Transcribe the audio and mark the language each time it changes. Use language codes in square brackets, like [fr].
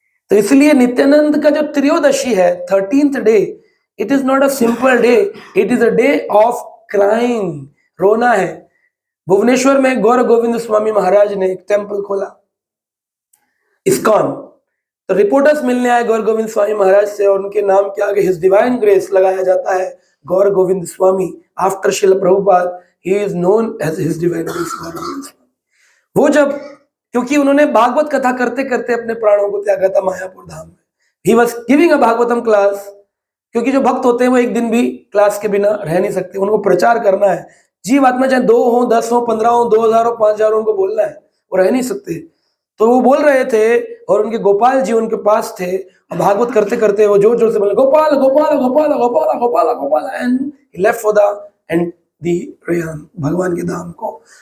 [hi] तो इसलिए नित्यानंद का जो त्रयोदशी है, 13th day, [en] it is not a simple day, it is a day of crying, [hi] रोना है। भुवनेश्वर में गौर गोविंद स्वामी महाराज ने एक टेम्पल खोला, ISKCON। तो रिपोर्टर्स मिलने आए गौर गोविंद स्वामी महाराज से और उनके नाम के आगे हिज डिवाइन ग्रेस लगाया जाता है [en] Gaur Govind Swami. After Srila Prabhupada, he is known as His Divine Grace Gaur Govind Swami. [hi] वो जब, क्योंकि उन्होंने भागवत कथा करते करते अपने प्राणों को त्यागा था मायापुर धाम में. [en] He was giving a Bhagavatam class. [hi] क्योंकि जो भक्त होते हैं वो एक दिन भी क्लास के बिना रह नहीं सकते, उनको प्रचार करना है. जीव आत्मा चाहे 2 हो, 10 हो, 15 हो, 2000 हो, 5000 उनको बोलना है, वो रह नहीं सकते. तो वो बोल रहे थे और उनके गोपाल जी उनके पास थे और भागवत करते करते वो जोर जोर से बोले Gopal Gopal Gopal Gopal Gopal Gopal [en] and he left for the end [hi] the प्रयाण, भगवान के धाम को.